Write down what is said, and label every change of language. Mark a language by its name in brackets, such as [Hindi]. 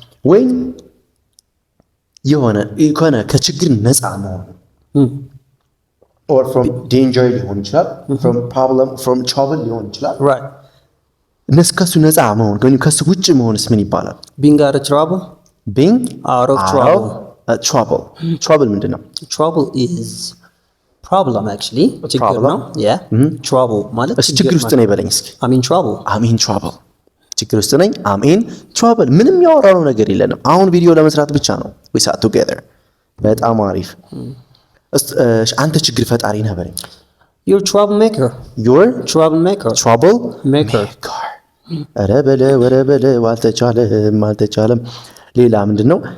[Amharic] ወይም የሆነ ከችግር ነፃ መሆን [English] or from danger [Amharic] ሊሆን ይችላል። [English] from problem, from trouble [Amharic] ሊሆን ይችላል። [English] Right. [Amharic] ከሱ ነፃ መሆን ግን ከሱ ውጭ መሆንስ ምን ይባላል? [English] Being out of trouble. being out of trouble. [Amharic] trouble ምንድን ነው? [English] trouble is problem actually. [Amharic] ችግር ነው። [English] Yeah. trouble ማለት [Amharic] ችግር ውስጥ ነኝ በለኝ እስኪ። [English] I'm in trouble. [Amharic] ችግር ውስጥ ነኝ። [English] I'm in trouble። [Amharic] ምንም ያወራነው ነገር የለንም። አሁን ቪዲዮ ለመስራት ብቻ ነው። [English] we sat together። [Amharic] በጣም አሪፍ። አንተ ችግር ፈጣሪ ነህ በለኝ። [English] You're troublemaker. [Amharic] troublemaker። ኧረ በለው አልተቻለም። ሌላ ምንድን ነው?